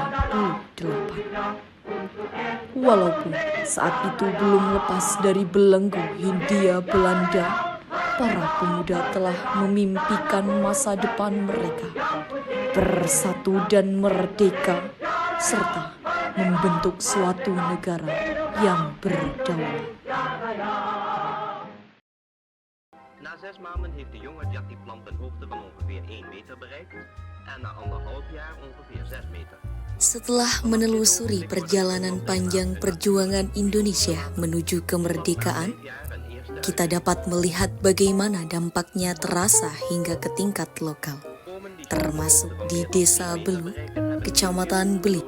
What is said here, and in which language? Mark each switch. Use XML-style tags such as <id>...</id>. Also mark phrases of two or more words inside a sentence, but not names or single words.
<id>Walaupun saat itu belum lepas dari belenggu Hindia Belanda, para pemuda telah memimpikan masa depan mereka, bersatu dan merdeka, serta membentuk suatu negara yang berdaulat.</id> <nl>Na 6 maanden heeft de jonge jattieplant een hoogte van ongeveer 1 meter bereikt en na 1,5 jaar ongeveer 6 meter.</nl> <id>Setelah menelusuri perjalanan panjang perjuangan Indonesia menuju kemerdekaan, kita dapat melihat bagaimana dampaknya terasa hingga ke tingkat lokal. termasuk di Desa Beluk, Kecamatan Belik.</id>